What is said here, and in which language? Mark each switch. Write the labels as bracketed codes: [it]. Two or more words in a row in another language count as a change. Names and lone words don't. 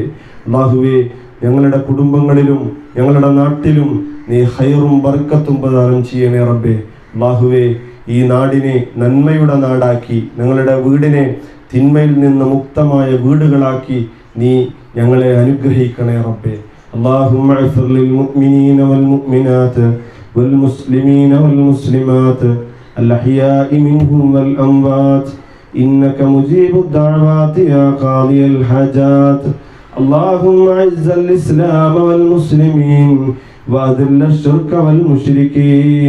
[ml] അല്ലാഹുവേ, ഞങ്ങളുടെ കുടുംബങ്ങളിലും ഞങ്ങളുടെ നാട്ടിലും നീ ഖൈറും ബർക്കത്തും പ്രദാനം ചെയ്യണേ റബ്ബേ. അല്ലാഹുവേ, ഈ നാടിനെ നന്മയുടെ നാടാക്കി ഞങ്ങളുടെ വീടിനെ തിന്മയിൽ നിന്ന് മുക്തമായ വീടുകളാക്കി നീ ഞങ്ങളെ അനുഗ്രഹിക്കണേ റബ്ബേ. [ar] اللهم اغفر للمؤمنين والمؤمنات والمسلمين والمسلمات الأحياء منهم والأموات إنك مجيب الدعوات يا قاضي الحاجات. اللهم أعز الإسلام والمسلمين وأذل الشرك والمشركين.